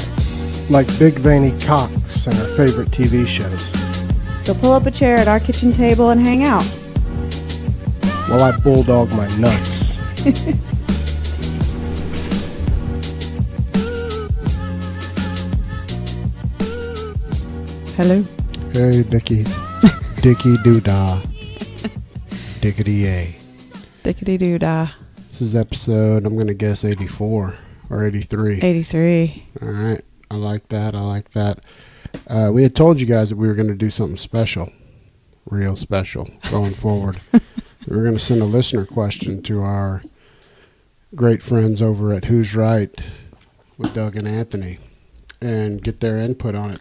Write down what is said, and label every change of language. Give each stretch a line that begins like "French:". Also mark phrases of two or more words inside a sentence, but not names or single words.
English: Like big veiny cocks and our favorite TV shows. So pull up a chair at our kitchen table and hang out. While I bulldog my nuts. Hello. Hey, Dickies. Dicky doo-dah. Dickety-yay. Dickety-doo-dah. This is episode, I'm going to guess 84 or 83. 83. All right. I like that. We had told you guys that we were going to do something special. Real special going forward. We were going to send a listener question to our great friends over at Who's Right with Doug and Anthony and get their input on it.